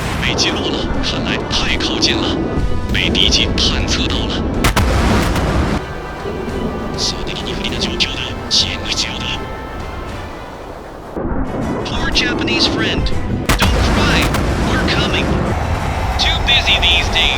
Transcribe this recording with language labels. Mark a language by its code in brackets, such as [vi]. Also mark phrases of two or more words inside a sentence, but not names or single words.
[zh] 被击落了，看来太靠近了，被敌机探测到了。 [ja] 小敵に不利な状況だ。支援が必要だ。 [en] Poor Japanese friend. Don't cry. We're coming. Too busy these days.